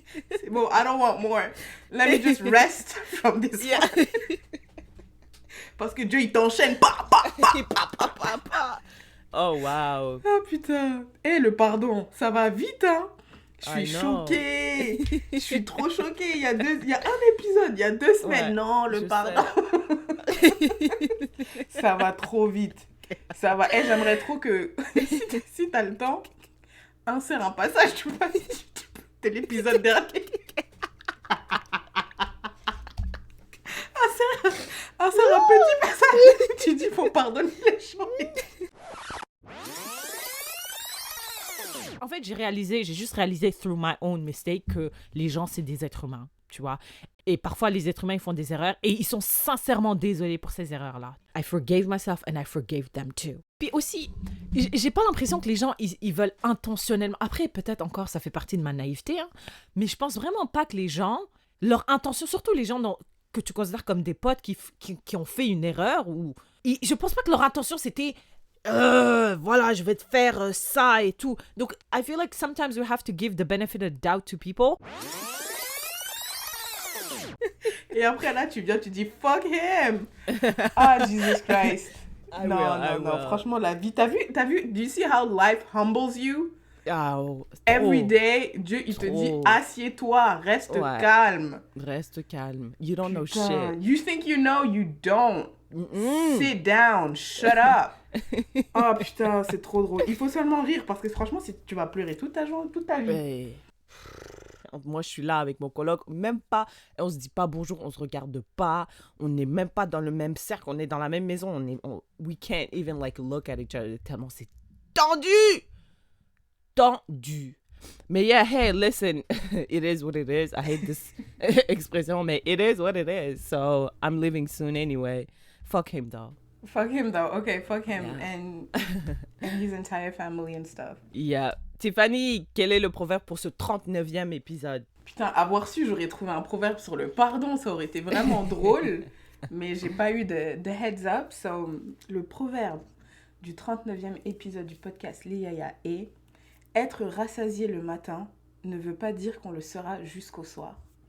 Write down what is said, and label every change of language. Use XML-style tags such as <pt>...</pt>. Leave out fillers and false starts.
<fr>C'est bon,</fr> <en>I don't want more. Let me just rest from this one.</en> <fr>Parce que Dieu, il t'enchaîne. Pa, pa, pa. Oh, wow. Ah, putain. Le pardon, ça va vite, hein? Je suis</fr> <en>I know.</en> <fr>choquée. Je suis trop choquée. Il y a un épisode, il y a 2 semaines. Ouais, non, le je pardon. Ça va trop vite. Ça va. J'aimerais trop que, si t'as le temps, insère un passage, tu vois. C'est l'épisode dernier. Insère un petit passage. Tu dis, faut pardonner les gens. En fait, j'ai juste réalisé</fr> <en>through my own mistake</en> <fr>que les gens, c'est des êtres humains, tu vois. Et parfois, les êtres humains, ils font des erreurs et ils sont sincèrement désolés pour ces erreurs-là.</fr> <en>I forgave myself and I forgave them too.</en> <fr>Puis aussi, j'ai pas l'impression que les gens, ils veulent intentionnellement... Après, peut-être encore, ça fait partie de ma naïveté, hein, mais je pense vraiment pas que les gens, leur intention, surtout les gens que tu considères comme des potes qui ont fait une erreur, je pense pas que leur intention, c'était... voilà, je vais te faire ça et tout.</fr> <en>Donc, I feel like sometimes we have to give the benefit of the doubt to people.</en> <fr>Et après, là, tu viens, tu dis,</fr> <en>fuck him. Ah, Jesus Christ.</en> <fr>Non, franchement, la vie, t'as vu,</fr> <en>do you see how life humbles you? Oh, Every day,</en> <fr>Dieu, il te dit, assieds-toi, reste calme. Reste calme.</fr> <en>You don't know</en> <fr>Putain,</fr> <en>shit. You think you know, you don't. Sit down, shut up.</en> <fr>Oh putain, c'est trop drôle. Il faut seulement rire parce que franchement, tu vas pleurer toute ta vie. Hey. Moi, je suis là avec mon coloc, même pas, on se dit pas bonjour, on se regarde pas, on n'est même pas dans le même cercle, on est dans la même maison,</fr> <en>we can't even like look at each other,</en> <fr>tellement c'est tendu.</fr> <en>Mais yeah, hey, listen, it is what it is. I hate this expression, mais it is what it is. So I'm leaving soon anyway. Fuck him though. Fuck him though. Okay, fuck him Yeah. and his entire family and stuff. Yeah.</en> <fr>Tiffany, quel est le proverbe pour ce 39e épisode? Putain, avoir su, j'aurais trouvé un proverbe sur le pardon, ça aurait été vraiment drôle. Mais j'ai pas eu de heads up. So, le proverbe du 39e épisode du podcast Les Yaya est: être rassasié le matin ne veut pas dire qu'on le sera jusqu'au soir.</fr>